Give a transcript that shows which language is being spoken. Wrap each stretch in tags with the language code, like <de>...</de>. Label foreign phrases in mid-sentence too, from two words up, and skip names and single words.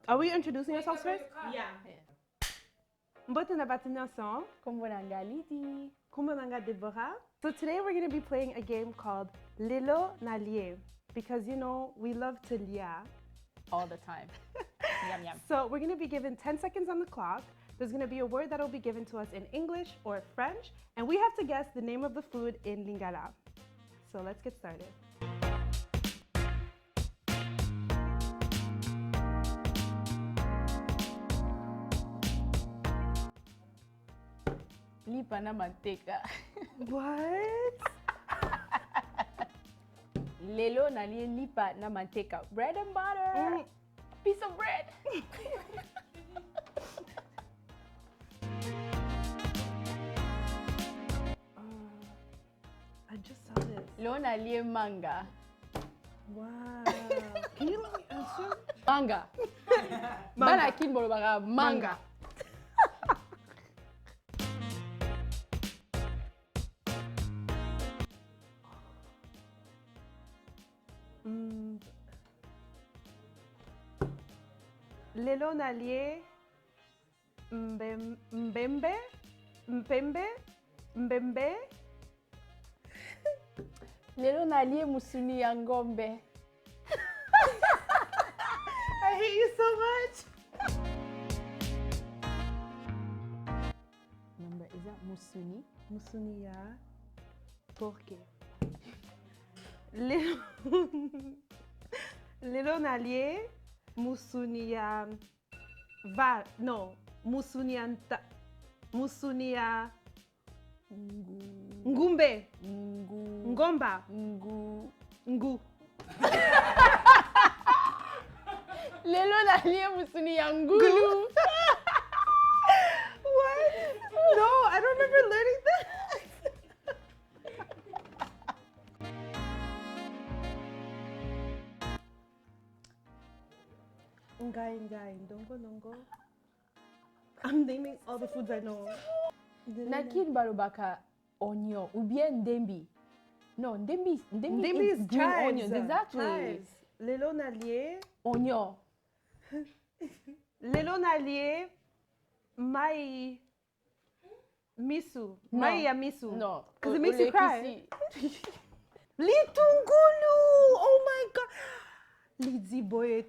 <en>Are we introducing ourselves first? Yeah.</en> <ln>Mbote na batini ensemble. Kumbonanga Lydie. Kumbonanga Deborah.</ln> <en>So today we're going to be playing a game called Lelo na Lie. Because you know, we love to lia. All the time. Yum, yum. So we're going to be given 10 seconds on the clock. There's going to be a word that will be given to us in English or French. And we have to guess the name of the food in Lingala. So let's get started.</en> <ln>Lipa na manteca.</ln> <en>What?</en> <ln>Lelo na lie lipa na manteca.</ln> <en>Bread and butter. Piece of bread. I just saw this.</en> <ln>Lelo na lie manga.</ln> <en>Wow. Can you let me answer?</en> <ln>Manga. Bana kin bolo baga manga. Lelo na lie mbembe Lelo na lie musuni ya ngombe.</ln> <en>I hate you so much. Remember, is that musuni?</en> <ln>Musuni ya PORC. Lelo na lie musuni ya musuni ya ngumbe ngomba ngu. Lelo na lie musuni ya ngulu.</ln> <en>What? No, I don't remember learning that.</en> <ln>Ngai, ndongo.</ln> <en>I'm naming all the foods I know.</en> <ln>Nakin balobaka onion</ln> <fr>ou bien</fr> <ln>ndembi.</ln> <en>No, ndembi is green chives. onions, exactly. Chives.</en> <ln>Lelo na lie.</ln> <en>Onion.</en> <ln>Lelo na lie mai misu.</ln> <en>No.</en> <ln>Mai ya misu.</ln> <en>No. Because it makes you cry.</en> <ln>Litungulu.</ln> <en>Oh my god. Lydie Boyete.</en>